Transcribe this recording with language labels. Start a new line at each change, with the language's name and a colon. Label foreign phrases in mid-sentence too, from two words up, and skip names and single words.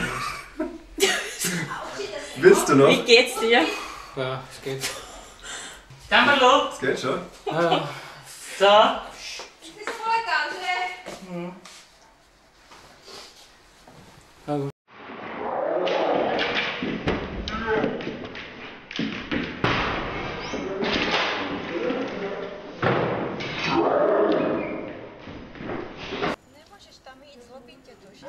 German: Willst du noch? Wie geht's dir? Ja, es geht. Tamalo. Es geht schon. Ja.
Czech: Co? Ty se poletal, že? Nemůžeš tam jít, zlobí tě to, že?